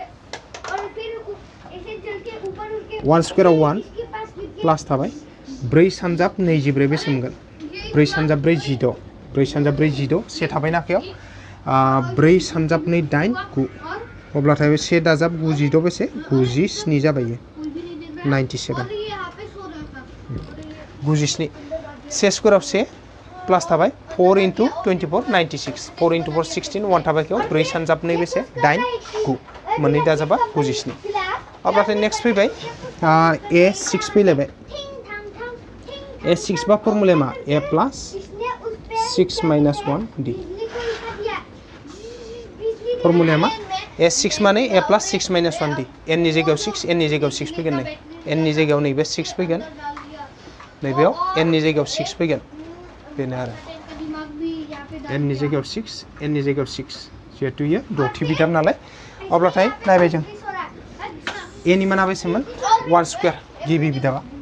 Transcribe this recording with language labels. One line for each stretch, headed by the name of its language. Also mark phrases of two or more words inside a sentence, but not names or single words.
Bodo: 1 स्क्वायर 1 प्लास थाबाय 4 सानजाब 24 बेसे मोनगोन 4 सानजाब 4 16 4 सानजाब 4 16 से थाबाय नाखायाव 4 सानजाब 2 8 9 अब्लाथाय 1 दाजाब 9 16 बेसे 97 जाबाय 97 97 से
English: square of
Bodo: से प्लस थाबाय
English: 4 into 24 96 4 into 4 16
Bodo: 1 थाबाय केव 4 सानजाब 2 बेसे 8 9 मोननै दाजाबा 97 अब्लाथाय नेक्स्ट फैबाय a6 फैलायबाय a6 बा फर्मुला मा
English: a plus 6 minus 1 d
Bodo: फर्मुला मा a6 माने
English: a plus 6 minus 1 d
Bodo: n नि जायगायाव 6 n नि जायगायाव 6 फैगोन नै n नि जायगायाव नैबे 6 फैगोन नैबेयाव n नि जायगायाव 6 फैगोन बेनो आरो n नि जायगायाव 6 n नि जायगायाव 6 जिहेतु इयो दथि बिदाम नालाय अब्लाथाय नायबाय जों a नि माना बेसेमोन 1 स्क्वायर गिबि बिदामा